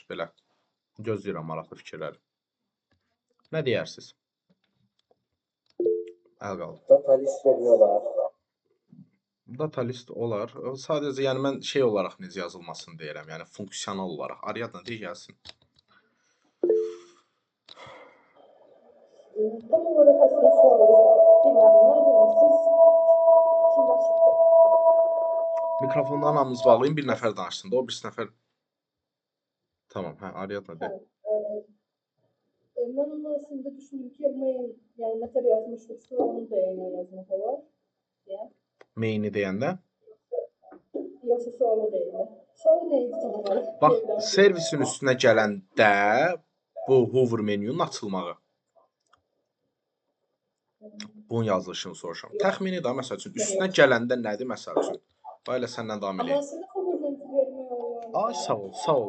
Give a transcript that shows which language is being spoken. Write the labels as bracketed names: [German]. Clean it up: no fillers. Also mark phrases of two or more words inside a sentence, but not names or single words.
[Azerbaijani] Belə gözləyirəm maraqlı fikirləri. Nə deyərsiniz? Əl qaldı. [Turkish] Datalist vermiyorlar. [Azerbaijani] Datalist olar. Sadəcə yəni mən şey olaraq necə yazılmasını deyirəm. Yəni funksional olaraq. Ariadna deyə gəlsin. [Turkish] Tam olarak aslında bilmem siz kimden çıktı? [Azerbaijani] Mikrofondan hamımız bağlayın, bir nəfər danışsın da, o birisi nəfər. Tamam, hə, Ariadna de. [Turkish] Ben onu aslında düşündüm ki yani ne kadar yazmıştıksa onu da yayına yazmak olur. Ya. [Azerbaijani] Main'i deyəndə. [Turkish] Yoksa soru değil mi? Soru neydi tam olarak? [Azerbaijani] Bax, servisin üstünə gələndə bu hover menünün açılmağı. Bunun yazılışını soruşam. Təxmini də, məsəl üçün, üstünə gələndə nədir, məsəl üçün? Belə səndən davam edək. [Turkish] Ama aslında hover'dan vermiyor. [Azerbaijani] Ay, sağ ol, sağ ol.